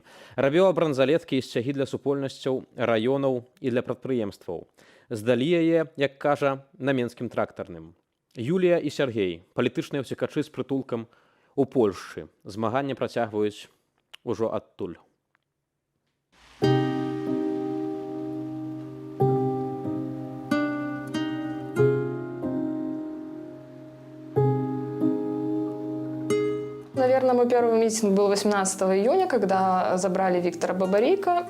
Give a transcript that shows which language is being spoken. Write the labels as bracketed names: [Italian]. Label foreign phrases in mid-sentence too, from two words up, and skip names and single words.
[Belarusian] Рабіла бранзалеткі і сцягі для супольнасцяў, раёнаў і для прадпрыемстваў. Здалі яе, як кажа, на менскім трактарным. Юлія і Сергей, палітычныя ўцекачы з прытулкам у Польшчы. Змаганне працягваюць ужо адтуль. [Russian] Наверное, мой первый митинг был 18 июня, когда забрали Виктора Бабарика.